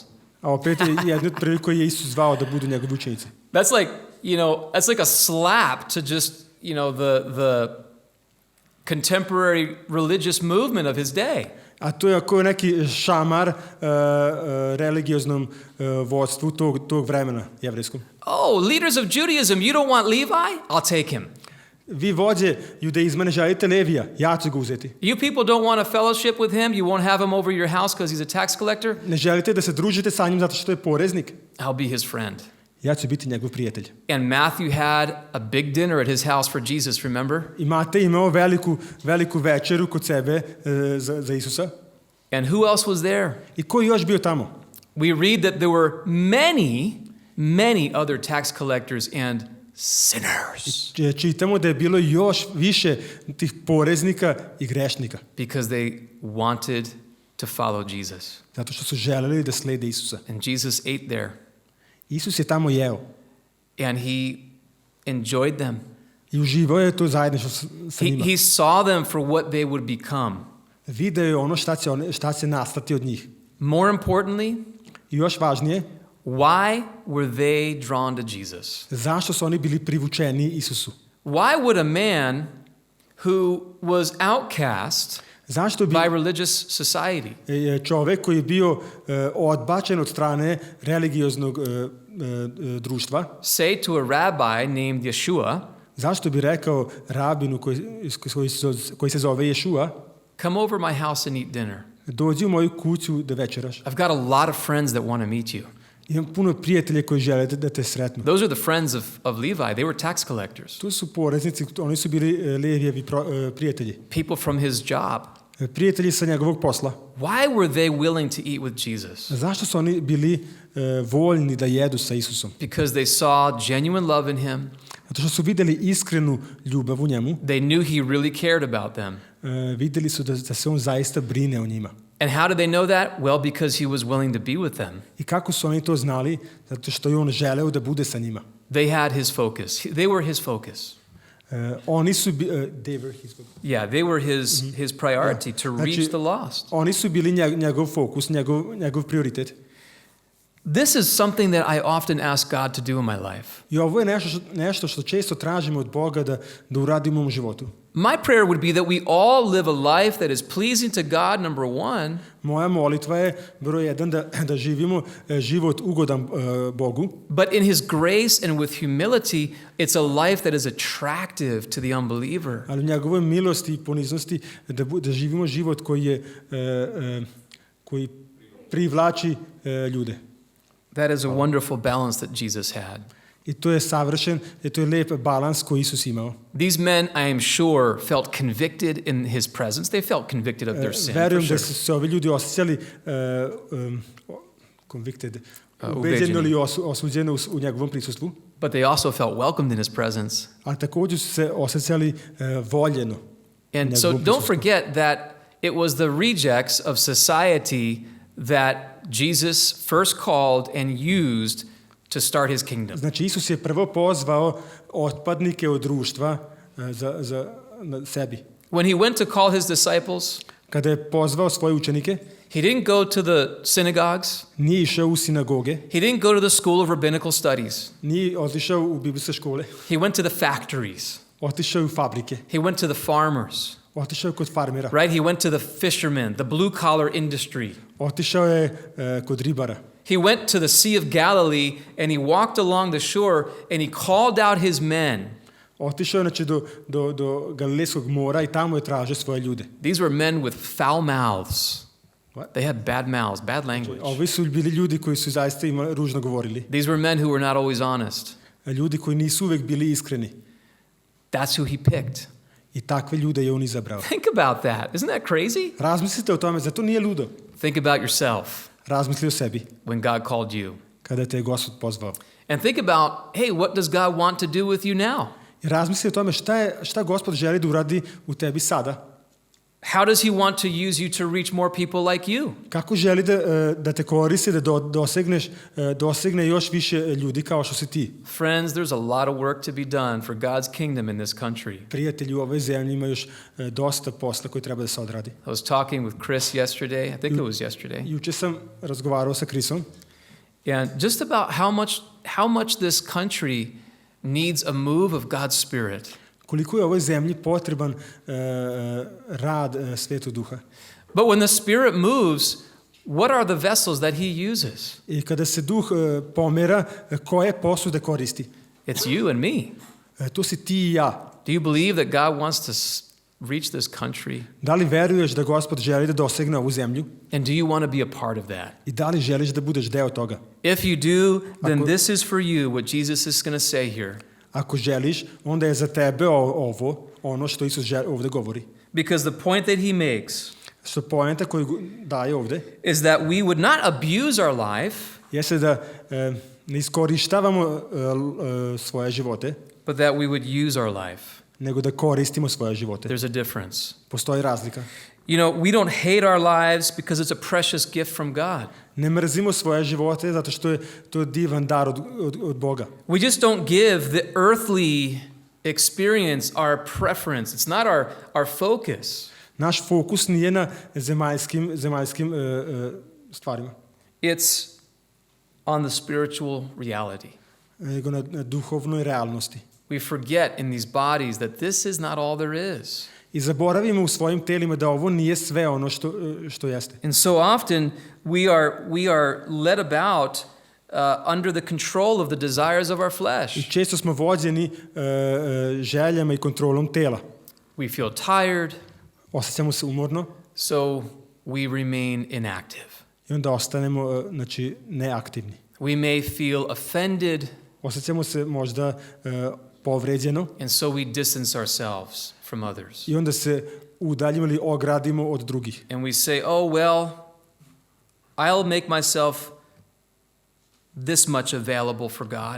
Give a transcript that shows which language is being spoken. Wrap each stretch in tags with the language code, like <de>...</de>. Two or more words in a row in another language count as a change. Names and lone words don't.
<sr>A opet je jedno od prvih koji je Isus zvao da budu njegovi učenici.</sr> <en>That's like, that's like a slap to just, the contemporary religious movement of his day.</en> <sr>A to je ako neki šamar religioznom vodstvu tog vremena jevrejskom.</sr> <en>Oh, leaders of Judaism, you don't want Levi? I'll take him.</en> <sr>Vi vođe judaizma ne želite Levija, ja ću ga uzeti.</sr> <en>You people don't want a fellowship with him, you won't have him over your house because he's a tax collector?</en> <sr>Ne želite da se družite sa njim zato što je poreznik?</sr> <en>I'll be his friend.</en> <sr>Ja ću biti njegov prijatelj.</sr> <en>And Matthew had a big dinner at his house for Jesus, remember?</en> <sr>I Matej imao veliku večeru kod sebe za Isusa.</sr> <en>And who else was there?</en> <sr>I ko još bio tamo?</sr> <en>We read that there were many other tax collectors and sinners.</en> <sr>Čitamo da je bilo još više tih poreznika i grešnika.</sr> <en>Because they wanted to follow Jesus.</en> <sr>Zato što su želeli da slede Isusa.</sr> <en>And Jesus ate there.</en> <sr>Isus je tamo jeo.</sr> <en>And he enjoyed them.</en> <sr>I uživao je to zajedništvo sa njima.</sr> <en>He saw them for what they would become.</en> <sr>Video je ono šta će nastati od njih.</sr> <en>More importantly,</en> <sr>i još važnije,</sr> <en>why were they drawn to Jesus?</en> <sr>Zašto su oni bili privučeni Isusu?</sr> <en>Why would a man who was outcast by religious society,</en> <sr>čovjek koji je bio odbačen od strane religioznog društva,</sr> <en>say to a rabbi named Yeshua,</en> <sr>zašto bi rekao rabinu koji se zove Ješua,</sr> <en>come over my house and eat dinner?</en> <sr>Dođi u moju kuću da večeraš.</sr> <en>I've got a lot of friends that want to meet you.</en> <sr>Imam puno prijatelja koji žele da te sretnu.</sr> <en>Those are the friends of Levi. They were tax collectors.</en> <sr>Tu su poreznici, oni su bili Levijevi prijatelji.</sr> <en>People from his job.</en> <sr>Prijatelji sa njegovog posla.</sr> <en>Why were they willing to eat with Jesus?</en> <sr>Zašto su oni bili voljni da jedu sa Isusom?</sr> <en>Because they saw genuine love in him.</en> <sr>Zato što su vidjeli iskrenu ljubav u njemu.</sr> <en>They knew he really cared about them.</en> <sr>Vidjeli su da se on zaista brine o njima.</sr> <en>And how did they know that? Well, because he was willing to be with them.</en> <sr>I kako su oni to znali? Zato što je on želeo da bude sa njima.</sr> <en>They had his focus. They were his focus.</en> <sr>Oni su</sr> <en>they were his Yeah, they were his priority to reach the lost.</en> <sr>Oni su bili njegov fokus, njegov prioritet.</sr> <en>This is something that I often ask God to do in my life.</en> <sr>I ovo je nešto što često tražimo od Boga da uradimo u životu.</sr> <en>My prayer would be that we all live a life that is pleasing to God, number one.</en> <sr>Moja molitva je broj 1 da živimo život ugodan Bogu.</sr> <en>But in His grace and with humility, it's a life that is attractive to the unbeliever.</en> <sr>Ali u njegovoj milosti i poniznosti da živimo život koji privlači ljude.</sr> <en>That is a wonderful balance that Jesus had.</en> <sr>I to je savršen, to je lep balans koji Isus imao.</sr> <en>These men, I am sure, felt convicted in His presence. They felt convicted of their sin.</en> <sr>Verujem</sr> <en>For</en> <sr>da</sr> <en>sure.</en> <sr>su se ovi ljudi osjećali convicted, ubeđeno ili osuđeno u njegovom prisustvu.</sr> <en>But they also felt welcomed in His presence.</en> <sr>Ali također su se osjećali voljeno.</sr> <en>And so don't forget that it was the rejects of society that Jesus first called and used to start His kingdom.</en> <sr>Znači Isus je prvo pozvao otpadnike od društva za sebi.</sr> <en>When He went to call His disciples,</en> <sr>Kada je pozvao svoje učenike,</sr> <en>He didn't go to the synagogues.</en> <sr>nije išao u sinagoge,</sr> <en>He didn't go to the school of rabbinical studies.</en> <sr>nije otišao u biblijske škole,</sr> <en>He went to the factories.</en> <sr>otišao u fabrike,</sr> <en>He went to the farmers.</en> <sr>otišao kod farmera,</sr> <en>Right? He went to the fishermen, the blue collar industry.</en> <sr>otišao je kod ribara.</sr> <en>He went to the Sea of Galilee and he walked along the shore and he called out his men.</en> <sr>Otišao je znači do Galilejskog mora i tamo je tražio svoje ljude.</sr> <en>These were men with foul mouths. What? They had bad mouths, bad language.</en> <sr>Ovi su bili ljudi koji su zaista ružno govorili.</sr> <en>These were men who were not always honest.</en> <sr>Ljudi koji nisu uvek bili iskreni.</sr> <en>That's who he picked.</en> <sr>I takve ljude je on izabrao.</sr> <en>Think about that. Isn't that crazy?</en> <sr>Razmislite o tome, zato nije ludo.</sr> <en>Think about yourself</en> <sr>Razmisli o sebi</sr> <en>when God called you.</en> <sr>kada te je Gospod pozvao.</sr> <en>And think about, hey, what does God want to do with you now?</en> <sr>I razmisli o tome šta Gospod želi da uradi u tebi sada.</sr> <en>How does he want to use you to reach more people like you?</en> <sr>Kako želi da te koristi, da dosegne još više ljudi kao što si ti.</sr> <en>Friends, there's a lot of work to be done for God's kingdom in this country.</en> <sr>Prijatelji u ovoj zemlji ima još dosta posla koji treba da se odradi.</sr> <en>I was talking with Chris yesterday. I think it was yesterday.</en> <sr>Juče sam razgovarao sa Chrisom.</sr> <en>And just about how much this country needs a move of God's Spirit.</en> <sr>Koliko je ovoj zemlji potreban rad Svetog Duha.</sr> <en>But when the Spirit moves, what are the vessels that he uses?</en> <sr>I kada se Duh pomera, koje posude koristi?</sr> <en>It's you and me.</en> <sr>To si ti i ja.</sr> <en>Do you believe that God wants to reach this country?</en> <sr>Da li veruješ da Gospod želi da dosegne ovu zemlju?</sr> <en>And do you want to be a part of that?</en> <sr>I da li želiš da budeš deo toga?</sr> <en>If you do, then this is for you what Jesus is going to say here.</en> <sr>Ako želiš, onda je za tebe ono što Isus ovdje govori.</sr> <en>Because the point that he makes</en> <sr>Što poenta koju daje ovdje</sr> <en>is that we would not abuse our life,</en> <sr>jeste da ne iskorištavamo svoje živote,</sr> <en>but that we would use our life.</en> <sr>nego da koristimo svoje živote.</sr> <en>There's a difference.</en> <sr>Postoji razlika.</sr> <en>You know, we don't hate our lives because it's a precious gift from God.</en> <sr>Ne mrzimo svoje živote zato što je to divan dar od Boga.</sr> <en>We just don't give the earthly experience our preference. It's not our focus.</en> <sr>Naš fokus nije na zemaljskim stvarima.</sr> <en>It's on the spiritual reality.</en> <sr>Nego na duhovnoj realnosti.</sr> <en>We forget in these bodies that this is not all there is.</en> <sr>I zaboravimo u svojim telima da ovo nije sve ono što jeste.</sr> <en>And so often we are led about under the control of the desires of our flesh.</en> <sr>I često smo vođeni željama i kontrolom tela.</sr> <en>We feel tired,</en> <sr>Osjećamo se umorno</sr> <en>so we remain inactive.</en> <sr>i onda ostanemo neaktivni.</sr> <en>We may feel offended,</en> <sr>Osjećamo se možda povređeno</sr> <en>and so we distance ourselves from others.</en> <sr>i onda se udaljimo ili ogradimo od drugih.</sr> <en>And we say, oh, well, I'll make myself this much available for God.</en>